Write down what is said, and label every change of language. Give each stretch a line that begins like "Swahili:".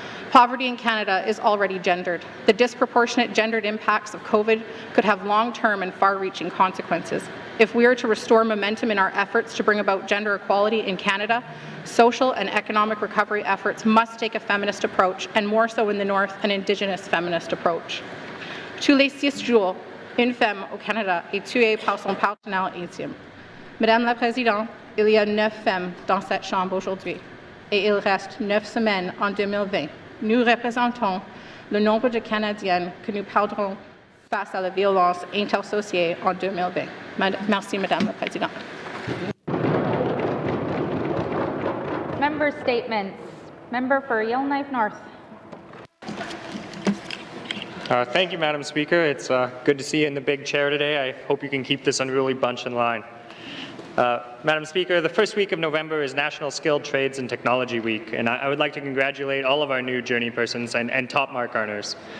English: Poverty in Canada is already gendered. The disproportionate gendered impacts of COVID could have long-term and far-reaching consequences. If we are to restore momentum in our efforts to bring about gender equality in Canada, social and economic recovery efforts must take a feminist approach, and more so in the North, an Indigenous feminist approach.
French: Tous les 6 jours, une femme au Canada est tuée par son partenaire intime. Madame la Présidente, il y a 9 femmes dans cette Chambre aujourd'hui, et il reste 9 semaines en 2020. Nous représentons le nombre de Canadiennes que nous perdrons face à la violence intersociée en 2020. Merci, Madame la Présidente.
English: Member statements. Member for Yellowknife North. Thank you, Madam Speaker. It's good to see you in the big chair today. I hope you can keep this unruly bunch in line. Madam Speaker, the first week of November is National Skilled Trades and Technology Week, and I would like to congratulate all of our new Journey persons and top mark earners.